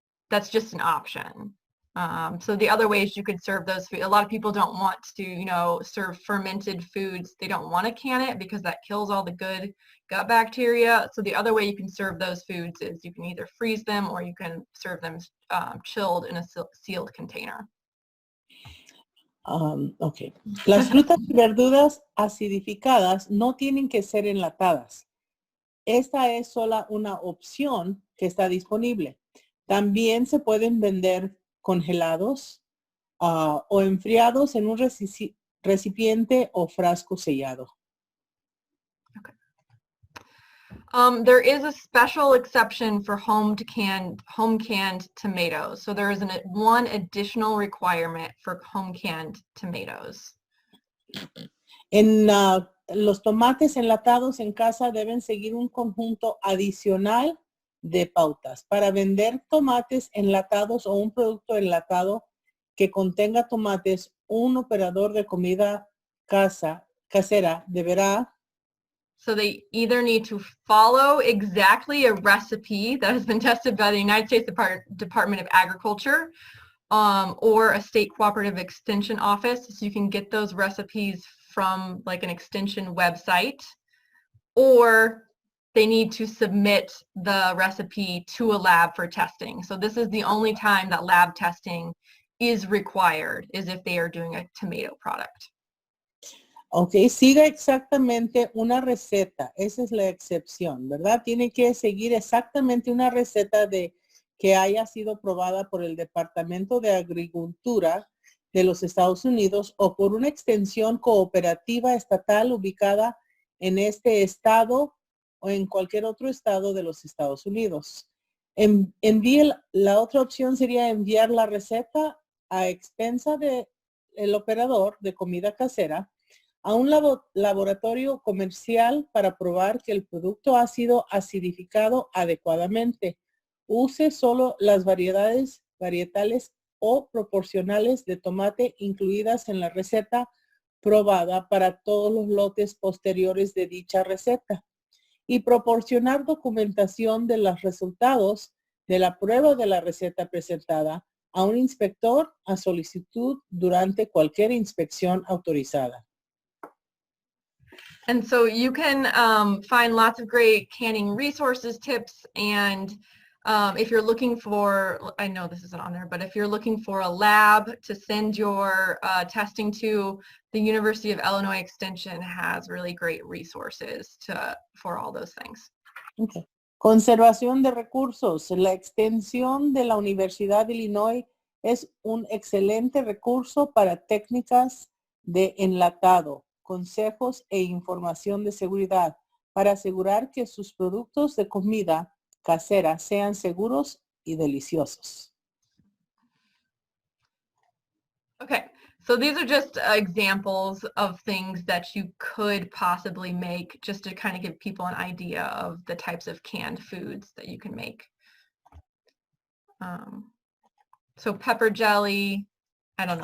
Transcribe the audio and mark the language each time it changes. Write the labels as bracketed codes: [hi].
[en] That's just an option. So the other ways you could serve those foods, a lot of people don't want to, serve fermented foods. They don't want to can it because that kills all the good gut bacteria. So the other way you can serve those foods is you can either freeze them or you can serve them chilled in a sealed container. Okay. [es] Las frutas y verduras acidificadas no tienen que ser enlatadas. Esta es sola una opción que está disponible. También se pueden vender congelados o enfriados en un recipiente o frasco sellado. Okay. [en] There is a special exception for home canned tomatoes. So there is one additional requirement for home canned tomatoes. [es] En los tomates enlatados en casa deben seguir un conjunto adicional de pautas. Para vender tomates enlatados o un producto enlatado que contenga tomates, un operador de comida casera deberá. [en] So they either need to follow exactly a recipe that has been tested by the United States Department of Agriculture or a state cooperative extension office. So you can get those recipes from like an extension website, or they need to submit the recipe to a lab for testing. So this is the only time that lab testing is required, is if they are doing a tomato product. [es] Ok, siga exactamente una receta. Esa es la excepción, ¿verdad? Tiene que seguir exactamente una receta que haya sido probada por el Departamento de Agricultura de los Estados Unidos o por una extensión cooperativa estatal ubicada en este estado o en cualquier otro estado de los Estados Unidos. La otra opción sería enviar la receta a expensa del operador de comida casera a un laboratorio comercial para probar que el producto ha sido acidificado adecuadamente. Use solo las varietales o proporcionales de tomate incluidas en la receta probada para todos los lotes posteriores de dicha receta y proporcionar documentación de los resultados de la prueba de la receta presentada a un inspector a solicitud durante cualquier inspección autorizada. [en] And so you can find lots of great canning resources, tips, and if you're looking for, I know this isn't on there, but if you're looking for a lab to send your testing to, the University of Illinois Extension has really great resources for all those things. Okay. [es] Conservación de recursos. La extensión de la Universidad de Illinois es un excelente recurso para técnicas de enlatado, consejos e información de seguridad para asegurar que sus productos de comida casera sean seguros y deliciosos. [en] Okay, so these are just examples of things that you could possibly make just to kind of give people an idea of the types of canned foods that you can make. So pepper jelly, I don't know.